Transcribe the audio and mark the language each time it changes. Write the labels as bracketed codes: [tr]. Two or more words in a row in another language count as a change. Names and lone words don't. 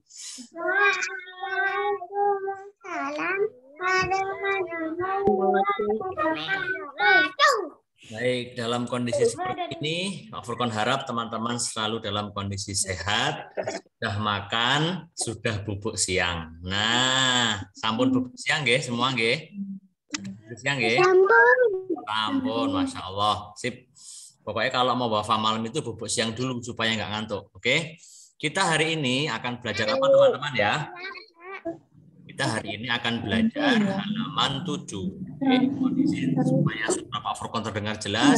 [ar] Waalaikumsalam warahmatullahi wabarakatuh. [id] Baik, dalam kondisi seperti ini, Pak Furqon harap teman-teman selalu dalam kondisi sehat, sudah makan, sudah [jv] bubuk siang. [id] Nah, [jv] sampun bubuk siang nggih semua nggih? Bubuk siang nggih? Sampun, [ar] Masya Allah. Sip. [id] Pokoknya kalau mau wafah malam itu [jv] bubuk siang [id] dulu supaya nggak ngantuk. Oke? Kita hari ini akan belajar apa teman-teman ya? Kita hari ini akan belajar halaman 7. Oke, kondisi supaya suara Pak Furqon terdengar jelas.